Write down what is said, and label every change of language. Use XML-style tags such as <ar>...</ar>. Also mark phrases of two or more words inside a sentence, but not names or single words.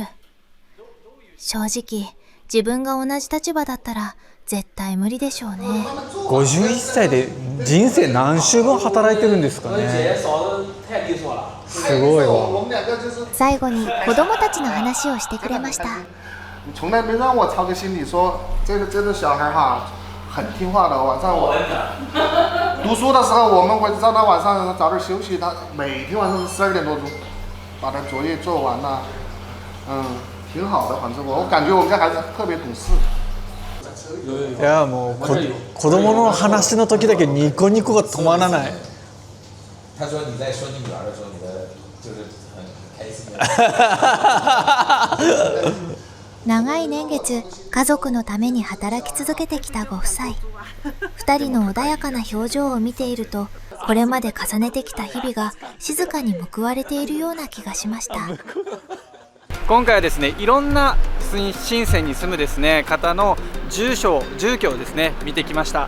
<ja>正直自分が同じ立場だったら絶対無理でしょうね。 51歳で人生何週分働いてるんですかね。すごいわ。最後に子供たちの話をしてくれました。</ja> <zh>从来没让我操个心里说这个小孩哈很听话的，晚上我读书的时候我们会让他晚上早点休息，他每天晚上12点多钟把他作业做完了，挺好的。反正我感觉我们家孩子特别懂事。</zh> <ja>いやもう子供の話の時だけニコニコが止まらない。</ja> <zh>他说你在说你女儿的时候，你的就是很开心。</zh> <ja>長い年月、家族のために働き続けてきたご夫妻。2人の穏やかな表情を見ていると、これまで重ねてきた日々が静かに報われているような気がしました。今回はですね、いろんな深センに住むですね方の住居をですね見てきました。</ja>